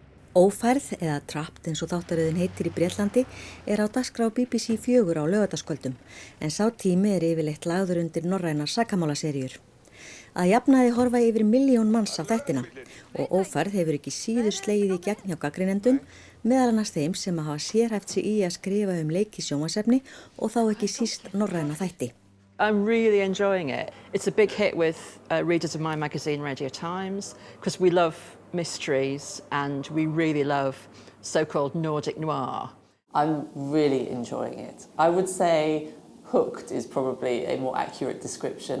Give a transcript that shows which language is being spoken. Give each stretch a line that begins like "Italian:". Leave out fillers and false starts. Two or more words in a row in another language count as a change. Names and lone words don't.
Icelandic: Ófærð, eða Trapped eins og þáttaröðin heitir í Bretlandi, á dagskrá BBC 4 á laugardagskvöldum, en sá tími yfirleitt lagður undir norrænar sakamálaseríur. Að jafnaði horfa yfir 1.000.000 manns á þættina og Ófærð hefur ekki síður slegið í gegn hjá gagnrýnendum, meðal annars þeim sem hafa sérhæft sig í að skrifa leiki sjónvarpsefni og þá ekki síst norræna þætti.
English: I'm really enjoying it. It's a big hit with readers of my magazine, Radio Times, because we love mysteries and we really love so-called Nordic noir. I'm really enjoying it. I would say hooked is probably a more accurate description.